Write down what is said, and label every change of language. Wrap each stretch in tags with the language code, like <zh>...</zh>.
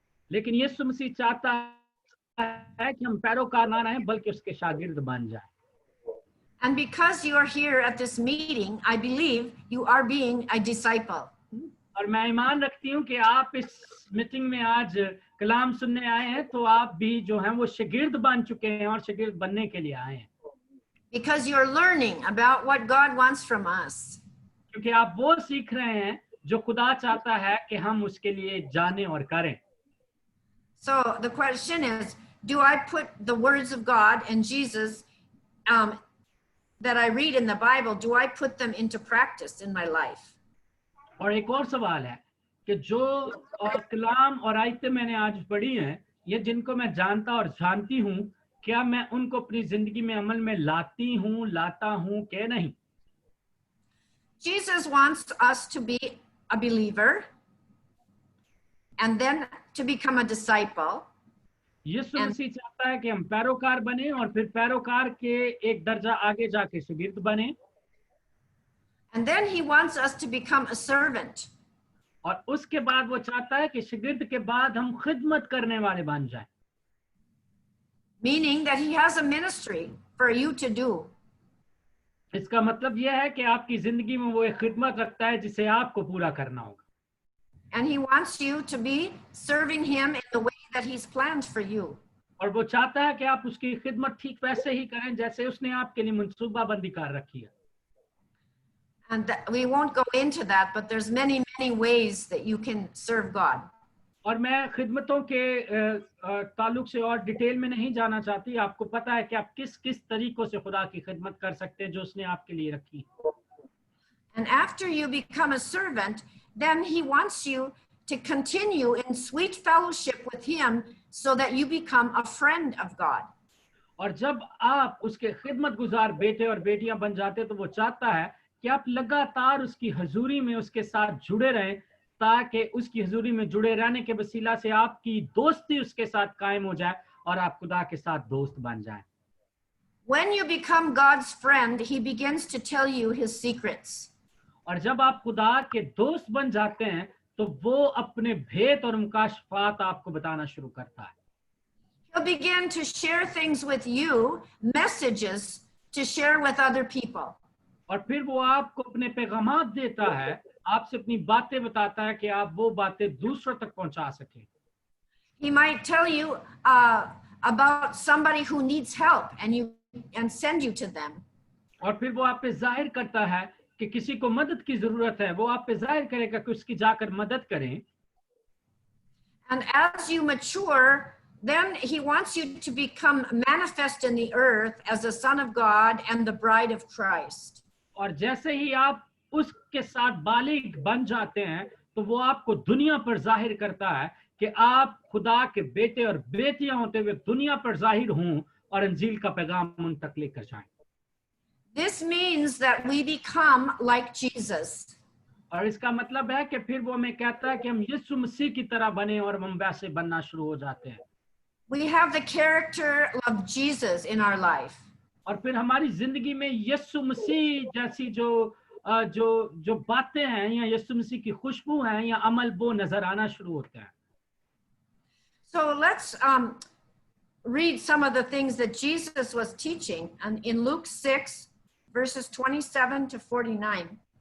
<hi>लेकिन यीशु मसीह चाहता है कि हम पैरोकार ना रहें बल्कि उसके शागिर्द बन जाएं.</hi> <en>And because you are here at this meeting, I believe you are being a disciple.</en> <hi>और मैं ईमान रखती हूँ कि आप इस मीटिंग में आज कलाम सुनने आए हैं तो आप भी जो हैं वो शागिर्द बन चुके हैं और शागिर्द बनने के लिए आए हैं.</hi> <en>Because you're learning about what God wants from us.</en> <hi>क्योंकि आप वो सीख रहे हैं जो खुदा चाहता है कि हम उसके लिए जानें और करें.</hi> <en>So the question is, do I put the words of God and Jesus that I read in the Bible, do I put them into practice in my life?</en> <hi>और एक और सवाल है कि जो कलाम और आयतें मैंने आज पढ़ी हैं, ये जिनको मैं जानता और जानती हूँ, क्या मैं उनको अपनी जिंदगी में अमल में लाता हूँ कि नहीं?</hi> <en>Jesus wants us to be a believer and then to become a disciple.</en> <hi>यीशु मसीह चाहता है कि हम पैरोकार बने और फिर पैरोकार के एक दर्जा आगे जाके शागिर्द बने.</hi> <en>And then he wants us to become a servant.</en> <hi>और उसके बाद वो चाहता है कि शागिर्द के बाद हम खिदमत करने वाले बन जाएं.</hi> <en>Meaning that he has a ministry for you to do.</en> <hi>इसका मतलब यह है कि आपकी जिंदगी में वो एक खिदमत रखता है जिसे आपको पूरा करना होगा.</hi> <en>And he wants you to be serving him in the way that he's planned for you.</en> <hi>और वो चाहता है कि आप उसकी खिदमत ठीक वैसे ही करें जैसे उसने आपके लिए मंसूबाबंदी कर रखी है.</hi> <en>And we won't go into that, but there's many ways that you can serve God.</en> <hi>और मैं खिदमतों के ताल्लुक से और डिटेल में नहीं जाना चाहती। आपको पता है कि आप किस किस तरीकों से खुदा की खिदमत कर सकते हैं जो उसने आपके लिए रखी।</hi> <en>And after you become a servant, then he wants you to continue in sweet fellowship with him so that you become a friend of God.</en> <hi>और जब आप उसके खिदमत गुजार बेटे और बेटियां बन जाते तो वो चाहता है कि आप लगातार उसकी हजूरी में उसके साथ जुड़े रहें, ताकि उसकी हजूरी में जुड़े रहने के वसीला से आपकी दोस्ती उसके साथ कायम हो जाए और आप खुदा के साथ दोस्त बन जाएं।</hi> <en>When you become God's friend, he begins to tell you his secrets.</en> <hi>और जब आप खुदा के दोस्त बन जाते हैं तो वो अपने भेद और मुकाशफात आपको बताना शुरू करता है।</hi> <en>He'll begin to share things with you, messages to share with other people.</en> <hi>और फिर वो आपको अपने पैगामात देता है, आपसे अपनी बातें बताता है कि आप वो बातें दूसरों तक पहुंचा सकें।</hi> <en>He might tell you about somebody who needs help and send you to them.</en> <hi>और फिर वो आप पे जाहिर करता है कि किसी को मदद की जरूरत है, वो आप पे जाहिर करेगा कि उसकी जाकर मदद करें।</hi> <en>And as you mature, then he wants you to become manifest in the earth as a son of God and the bride of Christ.</en> <hi>और जैसे ही आप उसके साथ बालिग बन जाते हैं तो वो आपको दुनिया पर जाहिर करता है कि आप खुदा के बेटे और बेटियां होते हुए दुनिया पर जाहिर हों और अंजील का पैगाम उन तक लेकर जाएं।</hi> <en>This means that we become like Jesus.</en> <hi>और इसका मतलब है कि फिर वो हमें कहता है कि हम यीशु मसीह की तरह बने और हम वैसे बनना शुरू हो जाते हैं।</hi> <en>We have the character of Jesus in our life.</en> <hi>और फिर हमारी जिंदगी में यीशु मसीह जैसी जो बातें हैं या यीशु मसीह की खुशबू हैं या अमल वो नजर आना शुरू होता है।</hi> <en>So let's read some of the things that Jesus was teaching in Luke 6, verses 27 to 49.</en>